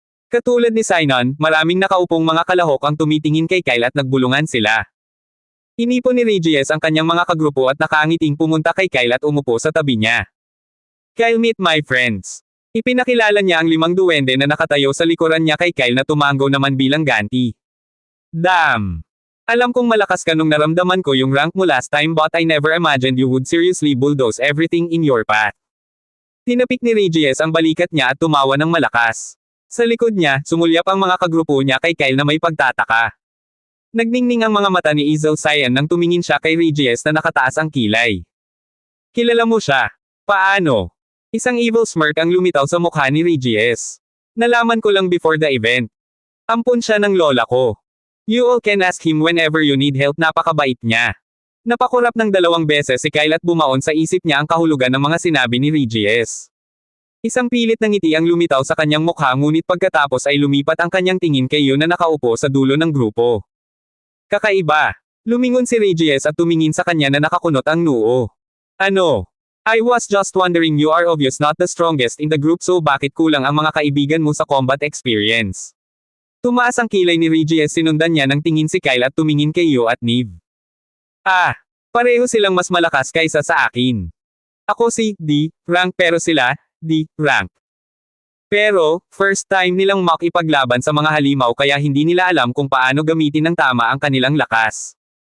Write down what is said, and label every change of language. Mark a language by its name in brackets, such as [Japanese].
[Filipino] Katulad ni Sinon, maraming nakaupong mga kalahok ang tumitingin kay Kyle at nagbulungan sila. Inipon ni Regis ang kanyang mga kagrupo at nakaangiting pumunta kay Kyle at umupo sa tabi niya. [English] Kyle, meet my friends. [Filipino] Ipinakilala niya ang 5 duwende na nakatayo sa likuran niya kay Kyle na tumango naman bilang ganti. [English] Damn! [Filipino] Alam kong malakas ka nung naramdaman ko yung rank mo [English] last time, but I never imagined you would seriously bulldoze everything in your path. [Filipino] Tinapik ni Regis ang balikat niya at tumawa ng malakas. Sa likod niya, sumulyap ang mga kagrupo niya kay Kyle na may pagtataka. Nagningning ang mga mata ni Izel Cyan nang tumingin siya kay Regis na nakataas ang kilay. Kilala mo siya? Paano? Isang evil smirk ang lumitaw sa mukha ni Regis. Nalaman ko lang [English] before the event. [Filipino] Ampun siya ng lola ko. [English] You all can ask him whenever you need help, [Filipino] napakabait niya. Napakurap ng 2 beses si Kyle at bumaon sa isip niya ang kahulugan ng mga sinabi ni Regis. Isang pilit na ngiti ang lumitaw sa kanyang mukha, ngunit pagkatapos ay lumipat ang kanyang tingin kay Yu na nakaupo sa dulo ng grupo. Kakaiba. Lumingon si Regis at tumingin sa kanya na nakakunot ang noo. Ano? [English] I was just wondering, you are obvious not the strongest in the group, [Filipino] so bakit kulang ang mga kaibigan mo sa combat experience? Tumaas ang kilay ni Regis, sinundan niya ng tingin si Kyle at tumingin kay Yu at Niv. Ah! Pareho silang mas malakas kaysa sa akin. Ako si D rank pero sila D rank. Pero, first time nilang makipaglaban sa mga halimaw kaya hindi nila alam kung paano gamitin ng tama ang kanilang lakas.